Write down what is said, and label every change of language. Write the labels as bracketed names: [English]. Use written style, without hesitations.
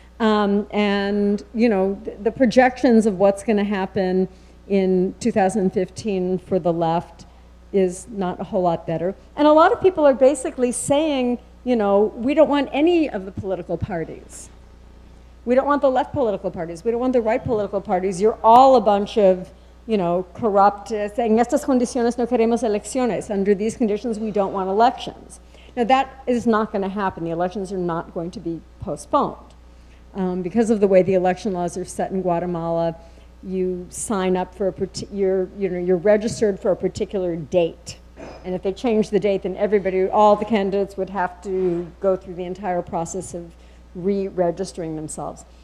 [English] And the projections of what's going to happen in 2015 for the left is not a whole lot better. And a lot of people are basically saying, we don't want any of the political parties. We don't want the left political parties. We don't want the right political parties. You're all a bunch of, corrupt, [Spanish] en estas condiciones no queremos elecciones. [English] Under these conditions, we don't want elections. Now, that is not going to happen. The elections are not going to be postponed. Because of the way the election laws are set in Guatemala, you sign up for you're registered for a particular date. And if they change the date, then all the candidates would have to go through the entire process of re-registering themselves.